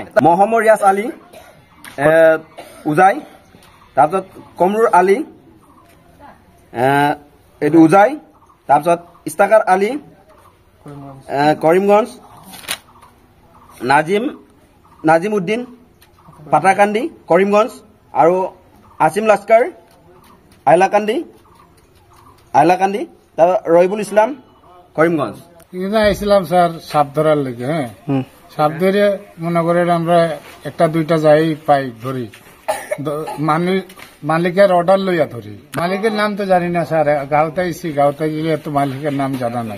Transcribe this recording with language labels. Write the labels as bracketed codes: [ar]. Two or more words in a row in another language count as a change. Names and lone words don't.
[as] মহম্মদ ৰিয়াজ আলী উজাই, তাৰপিছত কমৰুৰ আলী এইটো উজাই, তাৰপিছত ইস্তাকাৰ আলী কৰিমগঞ্জ, নাজিম উদ্দিন পাটাকান্দি কৰিমগঞ্জ, আৰু আসিম লাস্কাৰ আইলাকান্দি, তাৰপিছত ৰহিবুল ইসলাম কৰিমগঞ্জ। [syl] আসলাম স্যার সাপ ধরার লেগে। হ্যাঁ, সাপ ধরে মনে করেন আমরা 1-2টা যাই পাই ধরি, মালিকের অর্ডার লইয়া ধরি। মালিকের নাম তো জানি না স্যার, গাঁওতে গেলে এত মালিকের নাম জানা নাই।